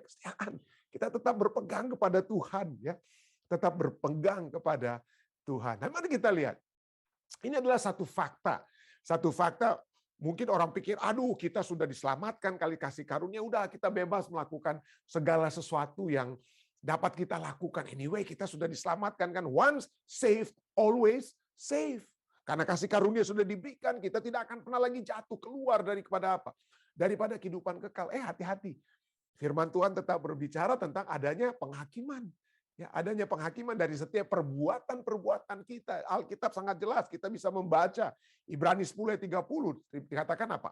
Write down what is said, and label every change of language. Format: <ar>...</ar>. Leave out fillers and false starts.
<id>Kesetiaan. Kita tetap berpegang kepada Tuhan, ya. Tetap berpegang kepada Tuhan. Nah, mari kita lihat. Ini adalah satu fakta. Satu fakta, mungkin orang pikir, aduh, kita sudah diselamatkan kali kasih karunia, udah kita bebas melakukan segala sesuatu yang dapat kita lakukan. Anyway, kita sudah diselamatkan kan.</id> <en>Once saved, always saved.</en> <id>Karena kasih karunia sudah diberikan, kita tidak akan pernah lagi jatuh keluar daripada apa? Daripada kehidupan kekal. Hati-hati. Firman Tuhan tetap berbicara tentang adanya penghakiman. Ya, adanya penghakiman dari setiap perbuatan-perbuatan kita. Alkitab sangat jelas, kita bisa membaca Ibrani 10 ayat 30 dikatakan apa?</id>